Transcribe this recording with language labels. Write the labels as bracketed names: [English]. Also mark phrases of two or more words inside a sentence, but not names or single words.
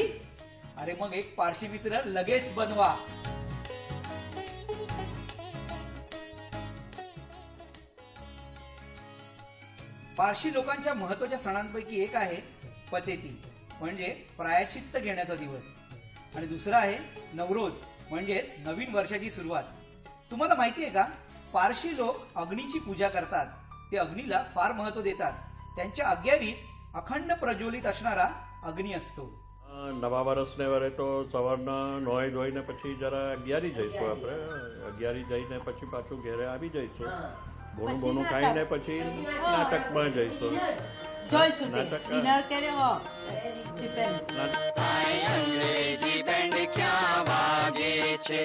[Marathi] अरे मग एक पारशी मित्र लगेच बनवा. पारशी लोकांच्या महत्वाच्या सणांपैकी एक आहे पतेती म्हणजे प्रायश्चित्त घेण्याचा दिवस आणि दुसरा आहे नवरोज म्हणजेच नवीन वर्षाची सुरुवात. तुम्हाला माहिती आहे का, पारशी लोक अग्नीची पूजा करतात. ते अग्नीला फार महत्व देतात. त्यांच्या अग्यारीत अखंड प्रज्वलित असणारा अग्नि असतो. [Gujarati] નવા વર્ષને વરે તો સવારના નોઈ ધોઈને પછી જરા અગિયારી જઈશું આપણે. અગિયારી જઈને પછી પાછું ઘેરે આવી જઈશું. બોનું બોનું ખાઈને પછી નાટકમાં જઈશું. નાટક અંગ્રેજી બેન્ડ ક્યાં વાગે છે?